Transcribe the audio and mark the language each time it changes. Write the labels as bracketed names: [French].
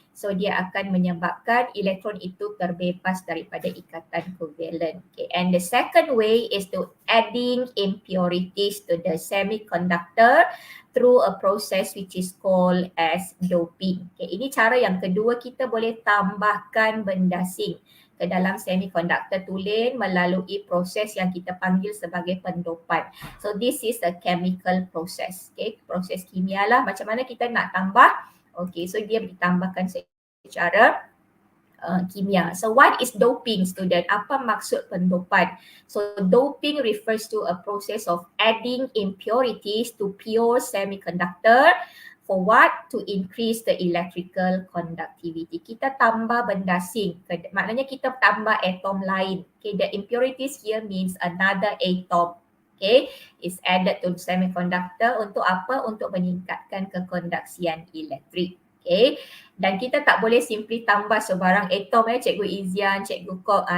[Malay] So dia akan menyebabkan elektron itu terbebas daripada ikatan kovalent. [English] Okay. And the second way is to adding impurities to the semiconductor through a process which is called as doping. [Malay] Okay. Ini cara yang kedua, kita boleh tambahkan benda asing ke dalam semiconductor tulen melalui proses yang kita panggil sebagai pendopan. [English] So this is a chemical process. Okay. [Malay] Proses kimia lah, macam mana kita nak tambah. Okay, so dia ditambahkan secara kimia. [English] So what is doping, student? [Malay] Apa maksud pendopan? [English] So doping refers to a process of adding impurities to pure semiconductor for what? To increase the electrical conductivity. [Malay] Kita tambah benda asing, maknanya kita tambah atom lain. [English] Okay, the impurities here means another atom. Okay, is added to semiconductor [Malay] untuk apa? Untuk meningkatkan kekonduksian elektrik. Okay, dan kita tak boleh simply tambah sebarang atom Cikgu Izian, Cikgu Kok.